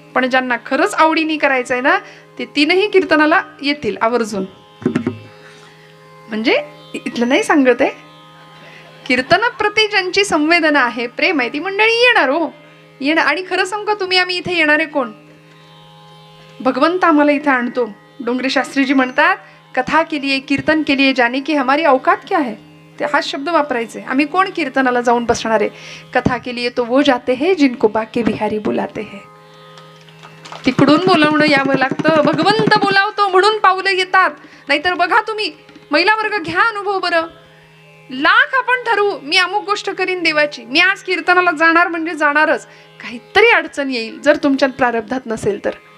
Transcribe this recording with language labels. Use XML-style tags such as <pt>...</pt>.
<mr>पण ज्यांना खरंच आवडीने करायचंय ना ते 3ही कीर्तनाला येतील आवर्जून. म्हणजे इथलं नाही सांगत आहे, कीर्तनाप्रती ज्यांची संवेदना आहे, प्रेम आहे, ती मंडळी येणार हो, येणार. आणि खरं सांगू तुम्ही, आम्ही इथे येणारे कोण? भगवंत आम्हाला इथे आणतो. डोंगरे शास्त्रीजी म्हणतात,</mr> <hi>कथा के लिए, कीर्तन के लिए जाने की हमारी औकात क्या है.</hi> <mr>ते हा शब्द वापरायचे. आम्ही कोण कीर्तनाला जाऊन बसणार आहे?</mr> <hi>कथा के लिए तो वो जाते हैं जिनको बाके बिहारी बुलाते हैं.</hi> <mr>तिकडून बोलावणं यावं लागतं. भगवंत बोलावतो म्हणून पावलं येतात. नाहीतर बघा तुम्ही, महिला वर्ग घ्या अनुभव बरं. लाख आपण ठरवू, मी अमुक गोष्ट करीन देवाची, मी आज कीर्तनाला जाणार म्हणजे जाणारच, काहीतरी अडचण येईल जर तुमच्यात प्रारब्धात नसेल तर.</mr>